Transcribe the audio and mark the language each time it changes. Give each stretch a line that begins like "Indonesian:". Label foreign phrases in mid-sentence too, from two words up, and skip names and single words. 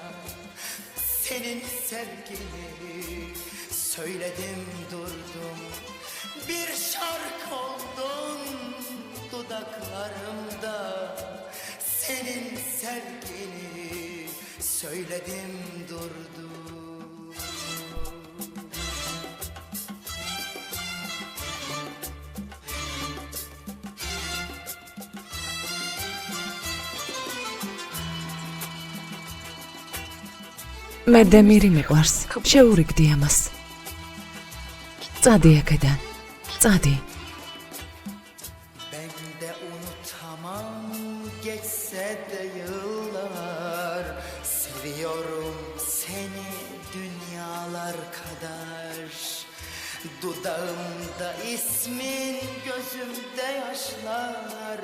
Turkish: Senin sevgini söyledim durdum. Bir şarkı oldun dudaklarımda. Senin sevgini söyledim durdum.
Georgian: მე დემირი მიყვარს. შეურიგდი ამას. წადი აქედან. წადი.
Turkish: Ben de unutamam geçse de yıllar. Seviyorum seni dünyalar kadar. Dudağımda ismin, gözümde yaşlar.